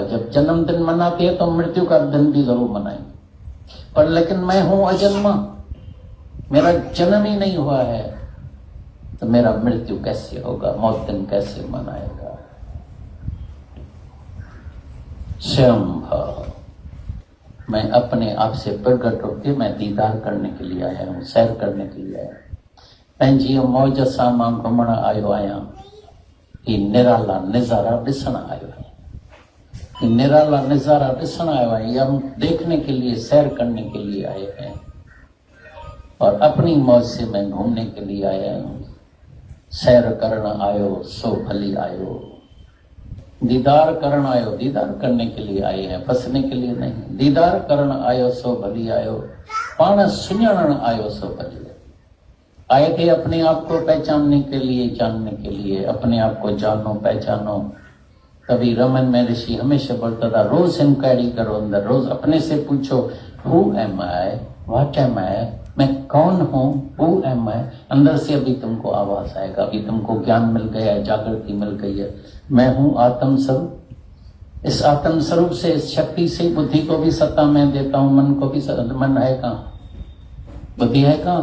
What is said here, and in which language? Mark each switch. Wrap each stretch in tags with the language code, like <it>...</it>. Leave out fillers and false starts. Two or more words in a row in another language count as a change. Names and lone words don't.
<hi>जब जन्मदिन मनाते हैं तो मृत्यु का दिन भी जरूर मनाएंगे, पर लेकिन मैं हूं अजन्मा, मेरा जन्म ही नहीं हुआ है, तो मेरा मृत्यु कैसे होगा? मौत दिन कैसे मनाएगा? स्वयं भाव। मैं अपने आप से प्रकट होकर मैं दीदार करने के लिए आया हूँ, सैर करने के लिए आया हूँ।</hi> <sd>पंहिंजी मौज सां मां घुमण आयो आहियां, ही निराला नज़ारा ॾिसण आयो आहियां। ही निराला नज़ारा ॾिसण आयो आहियां,</sd> <hi>ये हम देखने के लिए, सैर करने के लिए आए हैं, और अपनी मौज से मैं घूमने के लिए आया हूँ।</hi> <sd>सैर करण आयो सो भली आयो, दीदार करण आयो,</sd> <hi>दीदार करने के लिए आए हैं, फंसने के लिए नहीं।</hi> <sd>दीदार करण आयो सो भली आयो, पाण सुञाणण आयो सो भली आयो।</sd> <hi>आए थे अपने आप को पहचानने के लिए, जानने के लिए। अपने आप को जानो, पहचानो। तभी रमन महर्षि हमेशा बोलता था, रोज इंक्वायरी करो अंदर, रोज अपने से पूछो,</hi> <en>who am I, what am I,</en> <hi>मैं कौन हूँ,</hi> <en>who am I.</en> <hi>अंदर से अभी तुमको आवाज आएगा, अभी तुमको ज्ञान मिल गया है, जागृति मिल गई है। मैं हूँ आत्म स्वरूप। इस आत्म स्वरूप से, इस शक्ति से बुद्धि को भी सत्ता मैं देता हूँ, मन को भी मन है कहाँ? बुद्धि है कहाँ?</hi>